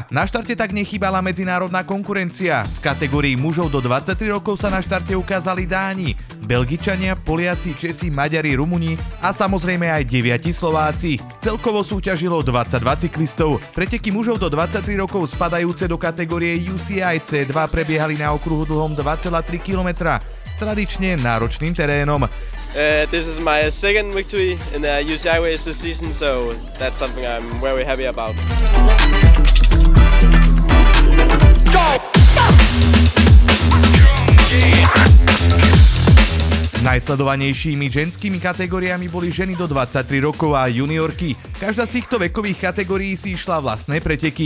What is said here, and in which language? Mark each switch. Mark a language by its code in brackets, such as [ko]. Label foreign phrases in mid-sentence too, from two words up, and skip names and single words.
[sk] Na štarte tak nechýbala medzinárodná konkurencia. V kategórii mužov do 23 rokov sa na štarte ukázali Dáni, Belgičania, Poliaci, Česi, Maďari, Rumuni a samozrejme aj 9 Slováci. Celkovo súťažilo 22 cyklistov. Preteky mužov do 23 rokov spadajúce do kategórie UCI C2 prebiehali na okruhu dlhom 2,3 km s tradične náročným terénom. [en] This is my second victory in the UCI race this season, so that's something I'm very happy about. [sk] Najsledovanejšími ženskými kategóriami boli ženy do 23 rokov a juniorky. Každá z týchto vekových kategórií si išla vlastné preteky.